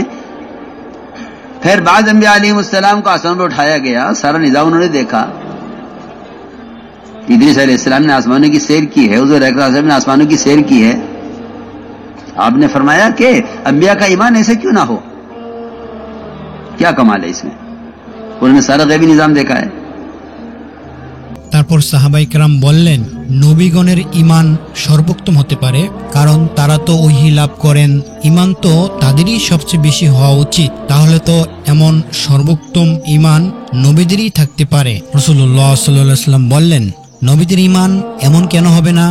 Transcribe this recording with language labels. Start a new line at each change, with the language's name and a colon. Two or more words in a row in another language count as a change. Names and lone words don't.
Urdu: پھر بعد انبیاء علیہ السلام کو آسمان پر اٹھایا گیا، سارا نظام انہوں نے دیکھا۔ ادریس علیہ السلام نے آسمانوں کی سیر کی ہے، حضور اکرم صلی اللہ علیہ وسلم نے آسمانوں کی سیر کی ہے۔ آپ نے فرمایا کہ انبیاء کا ایمان ایسے کیوں نہ ہو؟ کیا کمال ہے اس میں؟ انہوں نے سارا غیبی نظام دیکھا ہے۔
Bangla: তারপর সাহাবায়ে কেরাম বললেন, নবীগণের ঈমান সর্বোত্তম হতে পারে, কারণ তারা তো ওহী লাভ করেন। ঈমান তো তাদেরই সবচেয়ে বেশি হওয়া উচিত। তাহলে তো এমন সর্বোত্তম ঈমান নবীদেরই থাকতে পারে। রাসূলুল্লাহ সাল্লাল্লাহু আলাইহি সাল্লাম বললেন, নবীদের ঈমান এমন কেন হবে না?